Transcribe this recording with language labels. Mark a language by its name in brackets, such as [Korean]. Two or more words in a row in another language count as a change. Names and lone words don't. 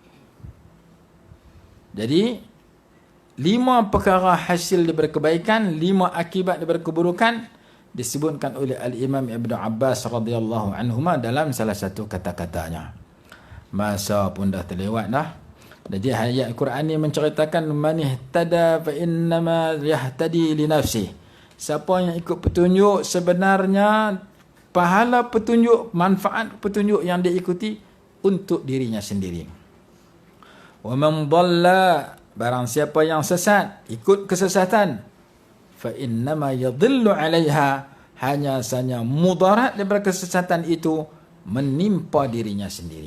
[Malay] Jadi 5 perkara hasil daripada kebaikan, 5 akibat daripada keburukan disebutkan oleh Al-Imam Ibn Abbas [Arabic] رضي الله عنهما [Malay] dalam salah satu kata-katanya. Masa pun dah terlewat dah. Jadi ayat Quran ini menceritakan [Arabic] من اهتدى فإنما يهتدي لنفسه. [Malay] Siapa yang ikut petunjuk, sebenarnya pahala petunjuk, manfaat petunjuk yang dia ikuti untuk dirinya sendiri. [Arabic] ومن ضل, [Malay] barang siapa yang sesat, ikut kesesatan, [Arabic] فإنما يضل عليها, [Malay] hanya saja mudarat daripada kesesatan itu menimpa dirinya sendiri.